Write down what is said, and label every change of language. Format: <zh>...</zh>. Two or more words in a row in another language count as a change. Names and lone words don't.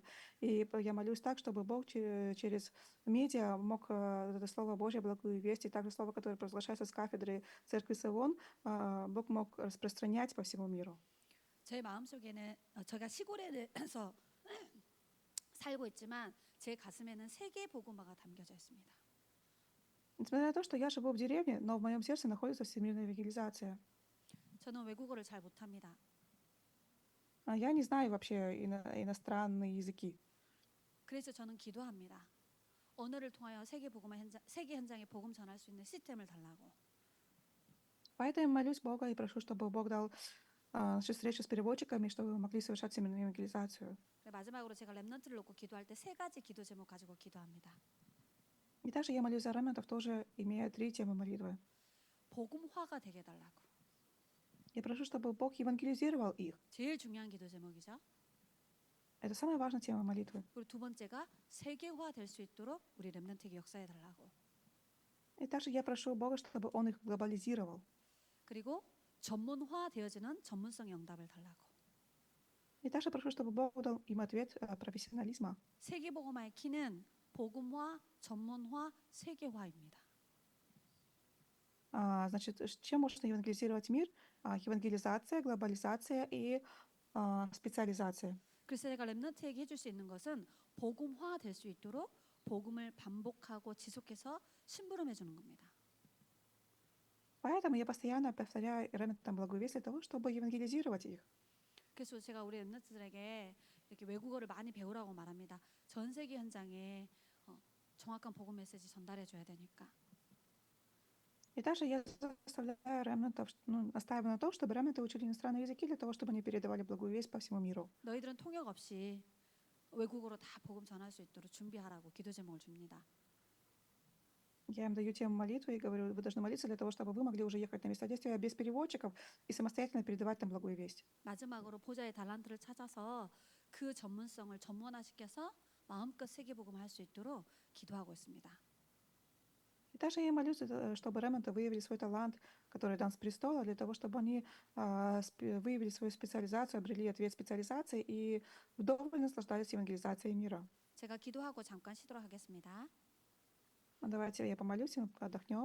<ru>И я молюсь так, чтобы Бог через медиа мог это Слово Божье, благую весть, и также Слово, которое провозглашается с кафедры Церкви Савон, Бог мог распространять по всему миру.</ru> <ko>제 마음속에는 제가 시골에서 살고 있지만 제 가슴에는 세계 복음화가 담겨져 있습니다.</ko> <ru>Несмотря на то, что я живу в деревне, но в моем сердце находится всемирная евангелизация.</ru> <ko>저는 외국어를 잘 못합니다.</ko> <ru>Я не знаю вообще иностранные языки.</ru> <ko>그래서 저는 기도합니다. 언어를 통하여 세계 현장에 복음 전할 수 있는 시스템을 달라고.</ko> <ru>Поэтому молюсь Бога и прошу, чтобы Бог дал встречу с переводчиками, чтобы мы могли совершать именно евангелизацию.</ru> <ko>그리고 마지막으로 제가 렘넌트를 놓고 기도할 때 세 가지 기도 제목 가지고 기도합니다.</ko> <ru>И также я молюсь за ремнантов, тоже имея 3 темы молитвы.</ru> <ko>복음화가 되게 해달라고.</ko> <ru>Я прошу, чтобы Бог евангелизировал их.</ru> <ko>제일 중요한 기도 제목이죠.</ko> <ru>Это самая важная тема молитвы.</ru> <ko>그리고 두 번째가 세계화 될 수 있도록 우리 렘넌트에게 역사해 달라고.</ko> <ru>И также я прошу Бога, чтобы Он их глобализировал.</ru> <ko>그리고 전문화 되어지는 전문성의 응답을 달라고.</ko> <ru>И также прошу, чтобы Бог дал им ответ профессионализма.</ru> <ko>세계복음화의 키는 복음화, 전문화, 세계화입니다.</ko> <ru>Значит, чем можно евангелизировать мир? Евангелизация, глобализация и специализация.</ru> <ko>그래서 제가 렘넌트에게 해줄 수 있는 것은 복음화 될 수 있도록 복음을 반복하고 지속해서 심부름해 주는 겁니다.</ko> <ru>Поэтому я постоянно повторяю ремнантам благую весть для того, чтобы евангелизировать их.</ru> <ko>그래서 제가 우리 렘넌트들에게 이렇게 외국어를 많이 배우라고 말합니다. 전 세계 현장에 정확한 복음 메시지 전달해 줘야 되니까.</ko> <ru>И также я заставляю ремнантов, настаиваю на том, чтобы ремнанты учили иностранные языки для того, чтобы они передавали благую весть по всему миру.</ru> <ko>너희들은 통역 없이 외국어로 다 복음 전할 수 있도록 준비하라고 기도 제목을 줍니다.</ko> <ru>Я им даю тему молитвы и говорю, вы должны молиться для того, чтобы вы могли уже ехать на места действия без переводчиков и самостоятельно передавать там благую весть.</ru> <ko>마지막으로 보좌의 달란트를 찾아서 그 전문성을 전문화시켜서 마음껏 세계 복음을 할 수 있도록 기도하고 있습니다.</ko> <ru>И также я молюсь, чтобы ремнанты выявили свой талант, который дан с престола, для того, чтобы они выявили свою специализацию, обрели ответ специализации и вдоволь наслаждались евангелизацией мира.</ru> <ko>제가 기도하고 잠깐 쉬도록 하겠습니다.</ko> <ru>Давайте я помолюсь и отдохнем.</ru>